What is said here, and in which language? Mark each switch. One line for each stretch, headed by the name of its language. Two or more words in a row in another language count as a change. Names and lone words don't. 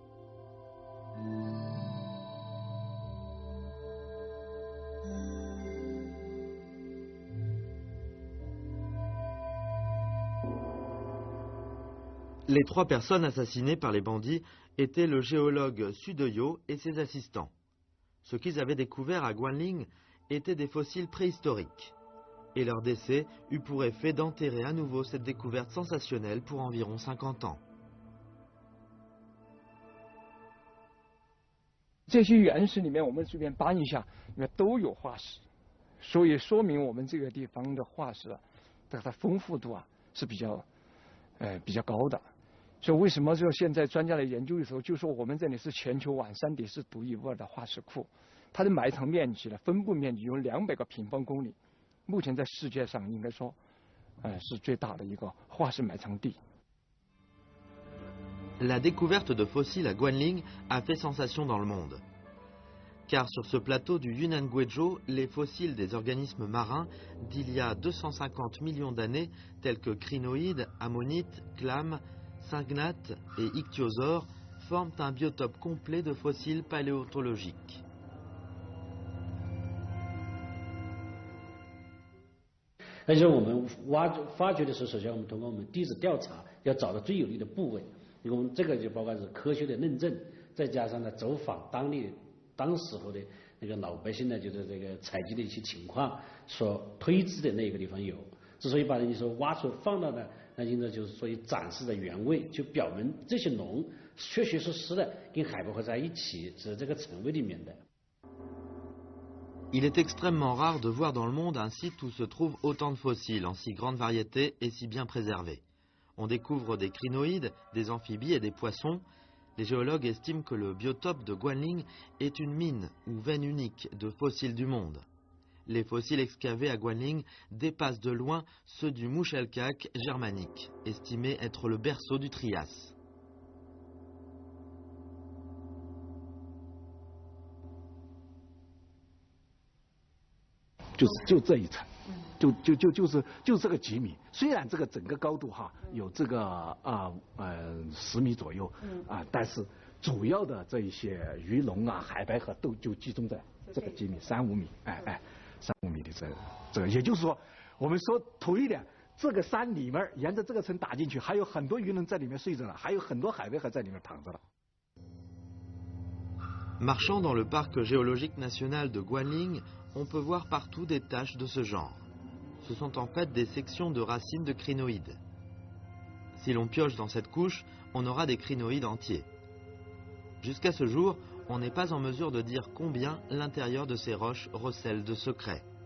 French: Les 3 personnes assassinées par les bandits étaient le géologue Sudoyo et ses assistants. Ce qu'ils avaient découvert à Guanling étaient des fossiles préhistoriques. Et leur décès eut pour effet d'enterrer à nouveau cette découverte sensationnelle pour environ 50 ans.
Chinese: 这些原石里面，我们随便搬一下，里面都有化石，所以说明我们这个地方的化石它丰富度是比较高的。所以为什么说现在专家来研究的时候，就说我们这里是全球晚山地是独一无二的化石库，它的埋藏面积分布面积有200个平方公里。目前在世界上应该说，是最大的一个化石埋藏地。
French: La découverte de fossiles à Guanling a fait sensation dans le monde. Car sur ce plateau du Yunnan-Guizhou, les fossiles des organismes marins d'il y a 250 millions d'années, tels que crinoïdes, ammonites, clames, syngnates et ichthyosaures, forment un biotope complet de fossiles paléontologiques.
Chinese: 而且我们发掘的时候，首先我们通过我们地质调查，要找到最有利的部位。我们这个就包括是科学的论证，再加上呢走访当时候的那个老百姓呢，就是这个采集的一些情况所推知的那个地方有。之所以把人家说挖出放到呢，那应该就是所以展示的原位，就表明这些龙确确实实的跟海拔合在一起，是这个层位里面的。
French: Il est extrêmement rare de voir dans le monde un site où se trouvent autant de fossiles en si grande variété et si bien préservés. On découvre des crinoïdes, des amphibies et des poissons. Les géologues estiment que le biotope de Guanling est une mine ou veine unique de fossiles du monde. les fossiles excavés à Guanling dépassent de loin ceux du Muschelkalk germanique, estimé être le berceau du Trias.
Chinese: 就这一层，就是这个几米。虽然这个整个高度有这个10米左右但是主要的这一些鱼龙海白河都就集中在这个几米3-5米，3-5米的这个，也就是说，我们说土一点，这个山里面沿着这个层打进去，还有很多鱼龙在里面睡着了，还有很多海白河在里面躺着了。
French: Marchant dans le parc géologique national de Guanling, on peut voir partout des taches de ce genre. Ce sont en fait des sections de racines de crinoïdes. Si l'on pioche dans cette couche, on aura des crinoïdes entiers. Jusqu'à ce jour, on n'est pas en mesure de dire combien l'intérieur de ces roches recèle de secrets.